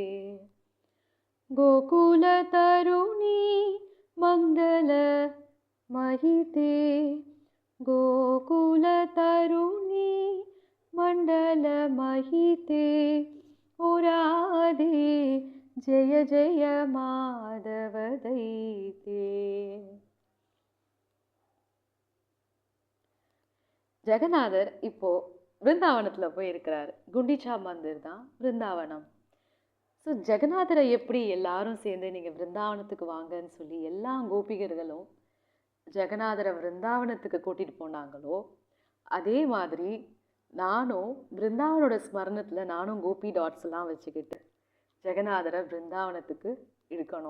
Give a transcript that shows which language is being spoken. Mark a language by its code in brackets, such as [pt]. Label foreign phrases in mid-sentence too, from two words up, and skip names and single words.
[sa] गोकुल तरुणी मंगल महिते, गोकुल तरुणी मंडल महिते, ओ राधे जय जय माधव दैते। [ta] ஜெகநாதர் இப்போ பிருந்தாவனத்துல போய் இருக்கிறாரு. குண்டிச்சா மந்திர் தான் பிருந்தாவனம். ஸோ ஜெகநாதரை எப்படி எல்லாரும் சேர்ந்து நீங்கள் பிருந்தாவனத்துக்கு வாங்கன்னு சொல்லி எல்லா கோபிகர்களும் ஜெகநாதரை பிருந்தாவனத்துக்கு கூட்டிகிட்டு போனாங்களோ, அதே மாதிரி நானும் பிருந்தாவனோட ஸ்மரணத்தில் நானும் கோபி டாட்ஸ் எல்லாம் வச்சுக்கிட்டு ஜெகநாதரை பிருந்தாவனத்துக்கு இழுக்கணும்.